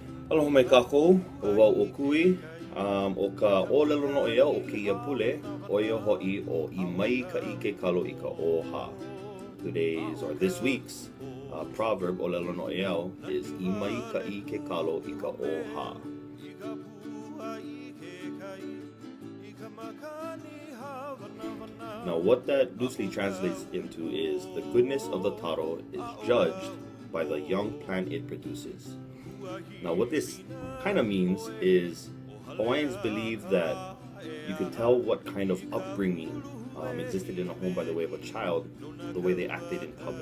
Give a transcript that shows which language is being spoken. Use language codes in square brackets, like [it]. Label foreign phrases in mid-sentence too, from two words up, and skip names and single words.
[haw] Aloha mai kākou, o wau o kui, o ka ʻōlelo noʻeau o kēia pule, oia hoʻi o I maikaʻi ke kalo I ka ʻoha. [en] Today's, or this week's, proverb [haw] ʻōlelo noʻeau [en] is [haw] I maikaʻi ke kalo I ka ʻoha. [en] Now what that loosely translates into is the goodness of the taro is judged by the young plant it produces. Now what this kind of means is Hawaiians believe that you can tell what kind of upbringing existed in a home by the way of a child, the way they acted in public.